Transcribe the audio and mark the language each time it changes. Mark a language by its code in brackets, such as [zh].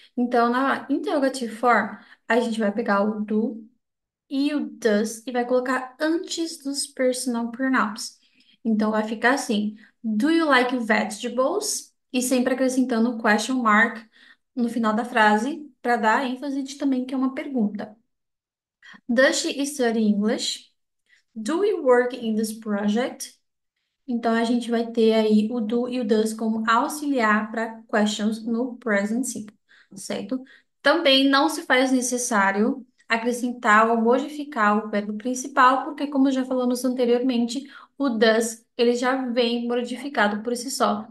[pt] Então, na interrogative form, a gente vai pegar o do e o does e vai colocar antes dos personal pronouns. Então, vai ficar assim: [en] Do you like vegetables? [pt] E sempre acrescentando o question mark no final da frase para dar ênfase de também que é uma pergunta. [en] Does she study English? Do we work in this project? [pt] Então, a gente vai ter aí o do e o does como auxiliar para questions no present simple, certo? Também não se faz necessário acrescentar ou modificar o verbo principal, porque, como já falamos anteriormente, o does ele já vem modificado por si só.